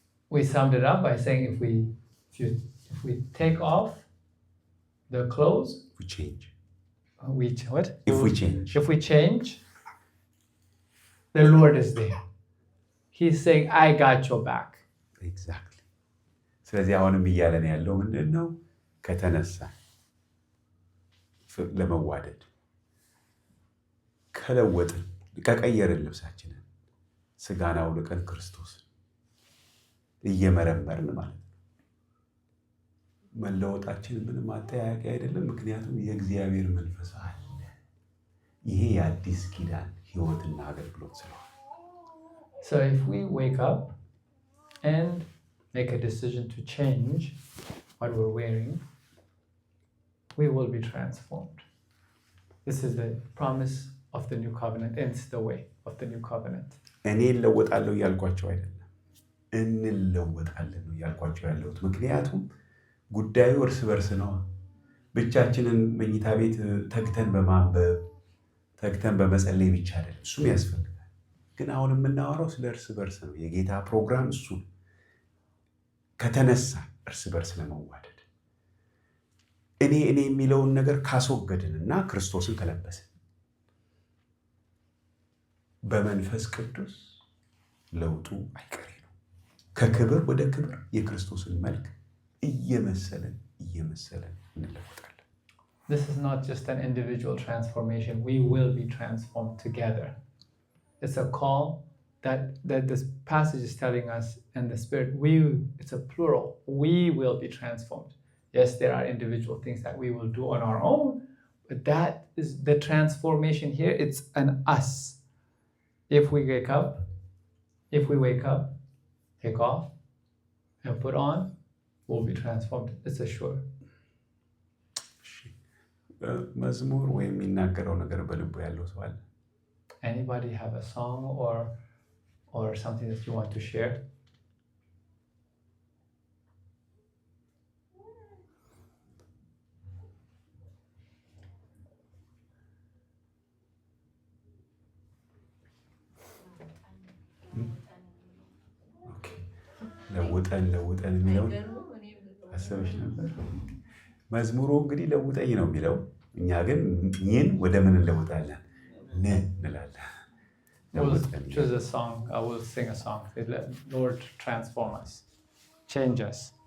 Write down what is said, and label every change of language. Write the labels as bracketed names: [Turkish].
[English] We summed it up by saying if we take off the clothes, we change. What? If we change. If we change, the Lord is there. He's saying, I got your back. Exactly. [Amharic] ስለዚህ አሁንም እያለን ያለው ምንድን ነው? ከተነሳ ለመዋደድ ከለወጥን ከቀየርን ልብሳችንን ስጋን አውልቀን ክርስቶስን እየመረመርን ማለት ነው። መለወጣችን ምንም አጠያያቂ አይደለም፣ ምክንያቱም የእግዚአብሔር መንፈስ አለ። ይሄ የአዲስ ኪዳን ሕይወትና አገልግሎት ስለሆነ [English] So if we wake up and make a decision to change what we're wearing, we will be transformed. This is the promise of the new covenant, and it's the way of the new covenant. [Amharic] እኔ እለወጣለሁ እያልኳቸው አይደለም፣ እንለወጣለን ነው እያልኳቸው ያለሁት። ምክንያቱም ጉዳዩ እርስ በርስ ነው። ብቻችንን መኝታ ቤት ተግተን በማንበብ ተግተን በመጸለይ ብቻ አይደለም፣ እሱም ያስፈልጋል። ግን አሁን የምናወራው ስለ እርስ በርስ ነው። የጌታ ፕሮግራም እሱ ከተነሳ እርስ በርስ ለመዋደድ እኔ የሚለውን ነገር ካስወገድንና ክርስቶስን ከለበስን በመንፈስ ቅዱስ ለውጡ አይቀሬ ነው። ከክብር ወደ ክብር የክርስቶስን መልክ እየመሰለን እንለወጣለን። [English] This is not just an individual transformation. We will be transformed together. It's a call that this passage is telling us in the Spirit. It's a plural. We will be transformed. Yes, there are individual things that we will do on our own, but that is the transformation here. It's an us. If we wake up, take off, and put on, we'll be transformed. It's a sure. [Amharic] መዝሙር ወይም የሚናገረው ነገር በልቡ ያለው ሰው አለ? [English] Anybody have a song or something that you want to share? [Amharic] ለውጠን የሚለው አሰብሽ ነበር። መዝሙሩ እንግዲህ ለውጠኝ ነው የሚለው፣ እኛ ግን ይህን ወደ ምን እንለውጣለን እንላለን። [English] We'll choose a song. I will sing a song. Lord, transform us, change us.